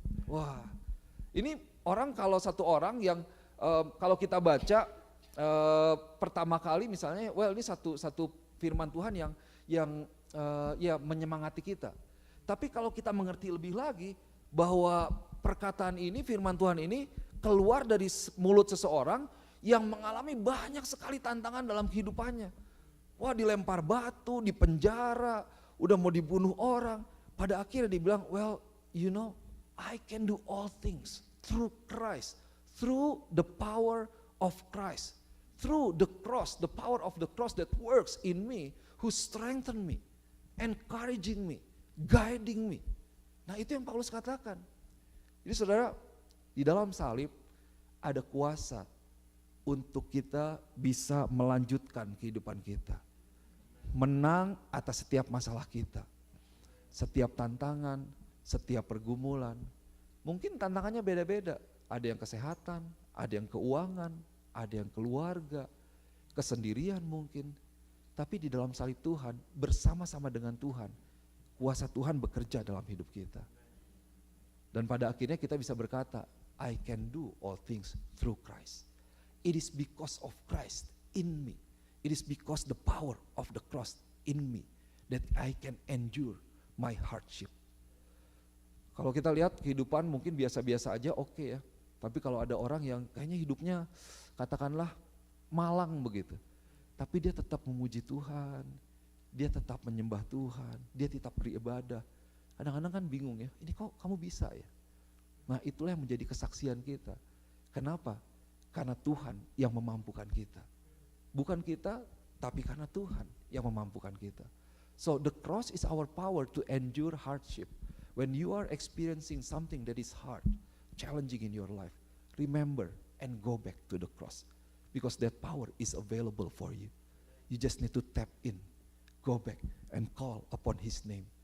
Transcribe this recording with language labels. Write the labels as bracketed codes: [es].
[id] Wah, ini orang, kalau satu orang yang kalau kita baca pertama kali misalnya, ini satu firman Tuhan yang menyemangati kita. Tapi kalau kita mengerti lebih lagi bahwa perkataan ini, firman Tuhan ini keluar dari mulut seseorang yang mengalami banyak sekali tantangan dalam kehidupannya. Wah, dilempar batu, dipenjara, udah mau dibunuh orang. Pada akhirnya dibilang, [en] well, you know, I can do all things through Christ, through the power of Christ, through the cross, the power of the cross that works in me, who strengthen me, encouraging me, guiding me. [id] Nah, itu yang Paulus katakan. Jadi saudara, di dalam salib ada kuasa untuk kita bisa melanjutkan kehidupan kita. Menang atas setiap masalah kita. Setiap tantangan, setiap pergumulan. Mungkin tantangannya beda-beda. Ada yang kesehatan, ada yang keuangan, ada yang keluarga, kesendirian mungkin. Tapi di dalam salib Tuhan, bersama-sama dengan Tuhan, kuasa Tuhan bekerja dalam hidup kita. Dan pada akhirnya kita bisa berkata, [en] I can do all things through Christ. It is because of Christ in me. It is because the power of the cross in me that I can endure my hardship. [id] Kalau kita lihat kehidupan mungkin biasa-biasa aja, oke ya. Tapi kalau ada orang yang kayaknya hidupnya katakanlah malang begitu. Tapi dia tetap memuji Tuhan, dia tetap menyembah Tuhan, dia tetap beribadah. Kadang-kadang kan bingung ya, ini kok kamu bisa ya? Nah, itulah yang menjadi kesaksian kita. Kenapa? Karena Tuhan yang memampukan kita. Bukan kita, tapi karena Tuhan yang memampukan kita. [en] So the cross is our power to endure hardship. When you are experiencing something that is hard, challenging in your life, remember and go back to the cross. Because that power is available for you. You just need to tap in, go back and call upon His name.